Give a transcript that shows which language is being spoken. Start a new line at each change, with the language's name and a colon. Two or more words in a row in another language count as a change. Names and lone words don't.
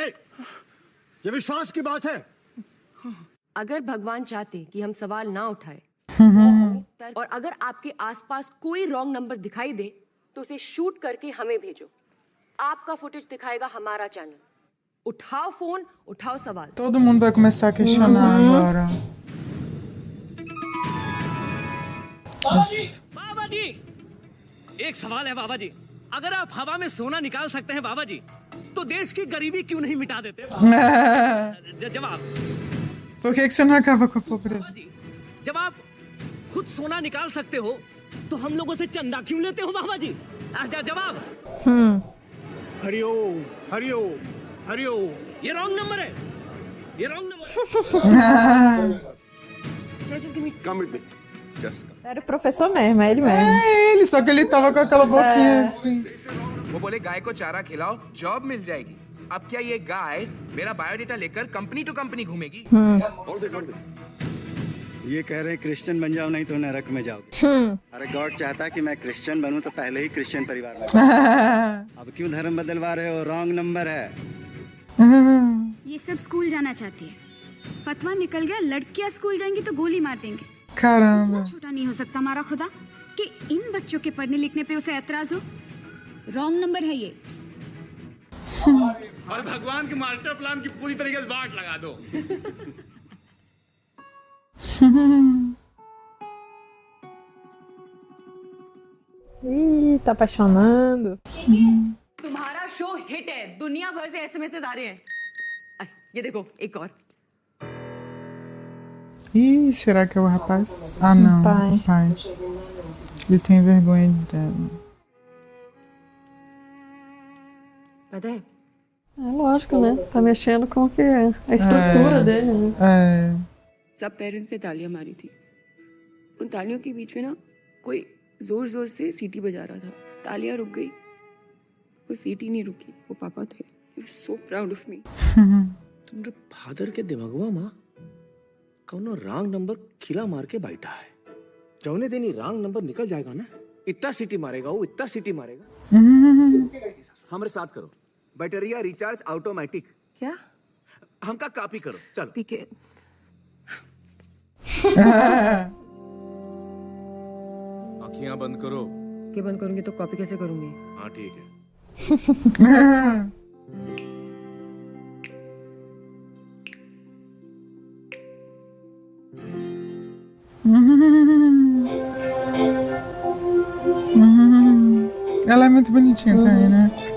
Hindi: ये विश्वास की बात है। अगर भगवान चाहते कि हम सवाल ना उठाए और अगर आपके आसपास कोई
English: wrong number
Hindi: दिखाई दे तो उसे शूट करके हमें भेजो। आपका फुटेज दिखाएगा हमारा चैनल। उठाओ फोन, उठाओ सवाल।
Portuguese: Todo mundo vai começar a questionar agora.
Hindi: बाबा जी, एक सवाल है बाबा जी। अगर आप हवा में सोना निकाल सकते हैं बाबा जी, तो देश की गरीबी क्यों नहीं मिटा देते? जवाब।
Portuguese: Por que você não acaba com a pobreza?
Hindi: जब आप खुद सोना निकाल सकते हो, तो हम लोगों से चंदा क्यों लेते हो बाबा जी? जवाब। हरिओम हरिओम हरिओम। ये
English: wrong number
Hindi: है। ये
English: wrong number. Come with me. Just come.
Portuguese: Era o professor mesmo, é ele mesmo. É ele, só que ele tava com aquela boquinha assim.
Hindi: वो बोले गाय को चारा खिलाओ, जॉब मिल जाएगी। अब क्या ये गाय मेरा बायोडेटा लेकर
English: company to company
Hindi: घूमेगी? और दे। ये कह रहे हैं क्रिश्चियन बन जाओ नहीं तो नरक में जाओ। अरे गॉड चाहता कि मैं क्रिश्चियन बनूं तो पहले ही क्रिश्चियन परिवार में। अब क्यों धर्म बदलवा रहे हो?
English: wrong number
Hindi: है। ये सब स्कूल जाना चाहती है। फतवा निकल गया, लड़कियां स्कूल जाएंगी तो गोली मार देंगे।
Portuguese: Caramba.
Hindi: छोटा नहीं हो सकता हमारा खुदा कि इन बच्चों के पढ़ने लिखने पे उसे एतराज हो।
English: wrong number
Hindi: है ये। और भगवान के मास्टर प्लान की पूरी तरीके से बाट लगा दो।
Portuguese: Ih, tá apaixonando.
Hindi: तुम्हारा
English: show hit
Hindi: है, दुनिया भर से एसएमएस आ रहे हैं। ये देखो एक और।
Portuguese: Ih, será que é o rapaz? Ah, não. Pai. Ele tem vergonha dela.
Hindi: पता है?
Portuguese: É lógico, né? Tá mexendo com o que é a estrutura dele, né?
Hindi: सब पेरेंट्स ने तालियां मारी थी। उन तालियों के बीच में ना कोई जोर जोर से सीटी बजा रहा था। तालियां रुक गई, वो सीटी नहीं रुकी, वो पापा थे।
English: He was so proud of me.
Hindi: तुम्हारे फादर के दिमागवा माँ कौनो
English: wrong number
Hindi: खिला मार के बैठा है। जौने दिन ही
English: wrong number
Hindi: निकल जाएगा ना, इतना सीटी मारेगा वो, इतना सीटी मारेगा। हमारे साथ करो, बैटरिया
English: recharge automatic.
Hindi: क्या? हमका कॉपी करो, चलो। पीके। आँखियां बंद करो। क्या बंद करूंगी तो कॉपी कैसे करूंगी? हाँ ठीक है।
Portuguese: Ela é muito bonitinha também, né?